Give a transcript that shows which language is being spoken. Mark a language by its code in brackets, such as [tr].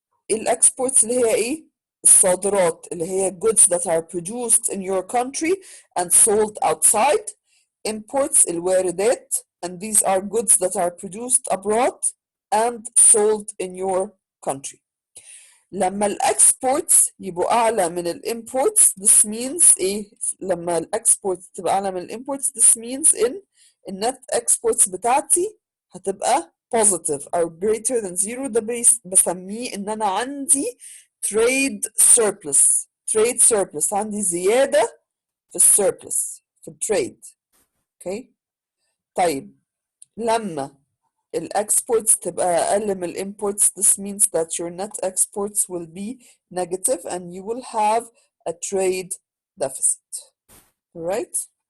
[ar] الاكسبورتس اللي هي ايه؟ الصادرات اللي هي [en] goods that are produced in your country and sold outside. Imports الواردات and these are goods that are produced abroad and sold in your country. [ar] لما الاكسبورتس يبقوا اعلى من الامبورتس this means ايه؟ لما الاكسبورتس تبقى اعلى من الامبورتس this means ان النت اكسبورتس بتاعتي هتبقى positive او [en] greater than zero. [ar] ده بسميه ان انا عندي [en] trade surplus [ar] عندي زيادة في السيربلس في التريد. اوكي. طيب لما الاكسبورتس تبقى اقل من الامبورتس [en] this means that your net exports will be negative and you will have a trade deficit. Right?